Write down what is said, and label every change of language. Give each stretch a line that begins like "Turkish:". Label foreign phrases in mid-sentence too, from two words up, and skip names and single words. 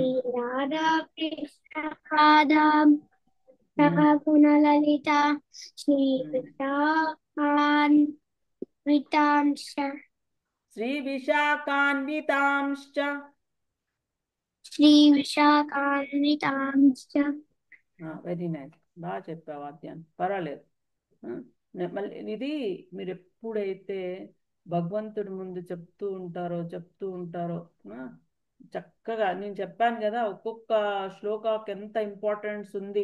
Sanskrit: राधा कृष्ण राधां ఉమ్. सखा श्री ఉమ్. विशाखान्वितांश्च శ్రీ విశాఖాన్వితాంశ్చ. श्री विशाखान्वितांश्च
English: Very nice.
Telugu: బాగా చెప్పావు వాద్యాన్ని, పర్వాలేదు. ఆ, మళ్ళీ ఇది మీరు ఎప్పుడైతే భగవంతుడి ముందు చెప్తూ ఉంటారో ఆ, చక్కగా నేను చెప్పాను కదా, ఒక్కొక్క శ్లోకాకి ఎంత ఇంపార్టెన్స్ ఉంది.